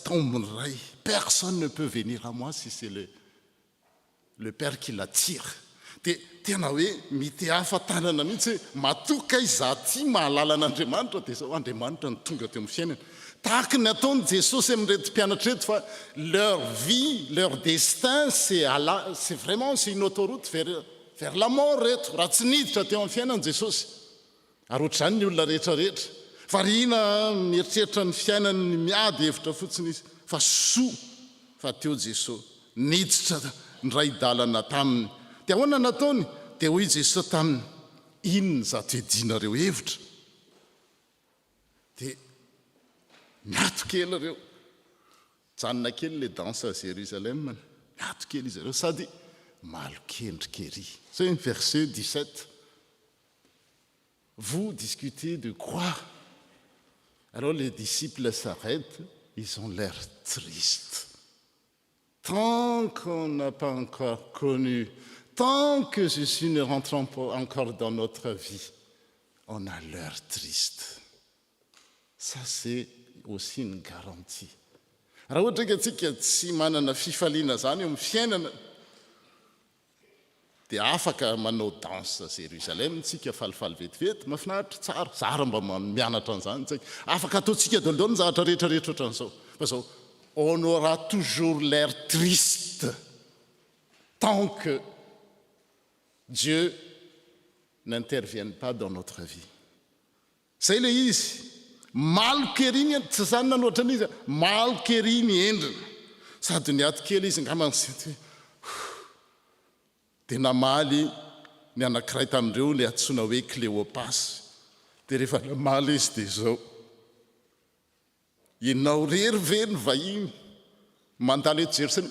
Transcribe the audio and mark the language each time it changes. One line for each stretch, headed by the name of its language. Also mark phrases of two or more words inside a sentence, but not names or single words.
French: Personne ne peut venir à moi si c'est le Père qui l'attire.
Malagasy: dia tena hoe mity hafatanana mihitsy hoe matoka iza ty mahalala an'Andriamanitra dia zao Andriamanitra ny tonga teo amin'ny fiainana. Tahaka ny ataony Jesosy amin'irety mpianatra reto fa
French: leur vie, leur destin, c'est vraiment c'est une autoroute vers la mort reto.
Malagasy: Raha tsy niditra teo amin'ny fiainana Jesosy. Ary ohatr'izany ny olona rehetrarehetra. Variana mieritreritra ny fiainany miady hevitra fotsiny izy fa soa fa teo Jesosy niditra ny ray dalana taminy. Dia ahoana nataony? Dia hoy Jesosy taminy, inona zato edinareo hevitra? Dia miato kely ireo. Janona kely
French: le danse à Jérusalem.
Malagasy: Miato kely izy ireo sady malokendrika ery.
French: C'est verset 17. Vous discutez de quoi? Alors les disciples s'arrêtent, ils ont l'air tristes. Tant qu'on n'a pas encore connu, tant que Jésus ne rentre pas encore dans notre vie, on a l'air triste. Ça, c'est aussi une garantie.
Malagasy: Raha ohatra ka tsika tsy manana fifaliana zany eo amin'ny fiainana, dia afaka manao
French: danse à Jérusalem
Malagasy: tsika falifaly vetivety, mahafinaritra tsara, zara mba mianatra an'izany tsika. Afaka ataontsika daholo ny zavatra rehetrarehetra ohatran'izao. Fa zao,
French: on aura toujours l'air triste tant que Dieu n'intervienne pas dans notre vie.
Malagasy: Zay le izy. Maloka ery ny tsy zany nanoatra an'izy, maloka ery ny endrina. Sady ny ato kely izy ngamba hoe dia namaly ny anankiray tamindreo le antsoina hoe Cléopas. Dia rehefa namaly izy dia zao, ianao rery ve ny vahiny mandalo eto Jerusalema?